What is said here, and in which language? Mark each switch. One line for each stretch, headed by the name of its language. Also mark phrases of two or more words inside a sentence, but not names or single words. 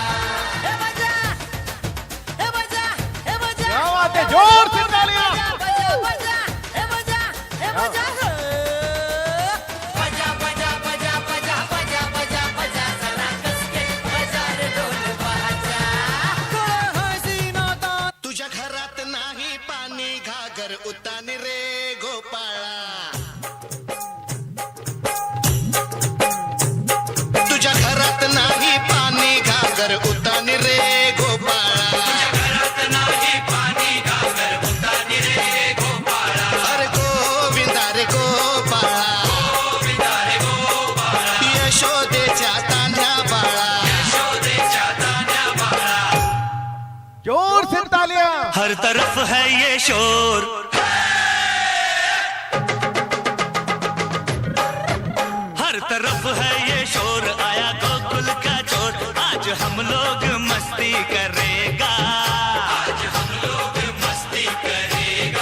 Hindi: हे बजा, हे बजा, हे बजा, क्या बात है, जोर से तालियां। बजा बजा, हे बजा, हे बजा, हो। बजा बजा बजा बजा बजा बजा बजा, जरा कस के बजा रे ढोल बाजा।
Marathi: खरं हसीना दान, तुझ्या घरात नाही पाणी घागर उताने रे गोपाळा तुझ्या घरात नाही पाणी घागर उताने रे गोपाळा अरे गोविंदा रे गोपाळा यशोदेच्या तान्ह्या बाळा
Hindi: जोर से तालियां। हर तरफ है ये शोर, हर तरफ है ये शोर, आया गोकुल का चोर, आज हम लोग मस्ती करेगा, आज हम लोग मस्ती करेगा।